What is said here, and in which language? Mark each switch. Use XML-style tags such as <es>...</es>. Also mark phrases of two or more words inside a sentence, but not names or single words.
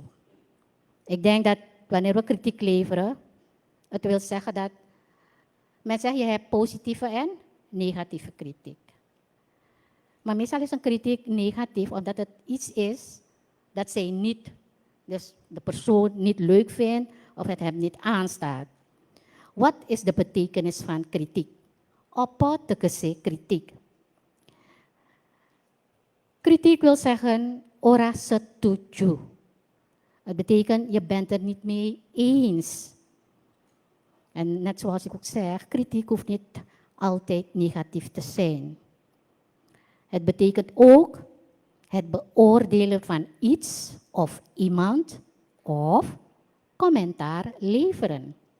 <nl>Ik denk dat wanneer we kritiek leveren, het wil zeggen dat mensen zeggen, je hebt positieve en negatieve kritiek. Maar meestal is een kritiek negatief omdat het iets is dat zij niet, dus de persoon niet leuk vindt of het hem niet aanstaat. Wat is de betekenis van kritiek?</nl> <jv>Apa tegese kritiek?</jv> <nl>Kritiek wil zeggen,</nl> <jv>ora setuju.</jv> <nl>Het betekent, je bent er niet mee eens. En net zoals ik ook zeg, kritiek hoeft niet altijd negatief te zijn. Het betekent ook het beoordelen van iets of iemand of commentaar leveren.</nl>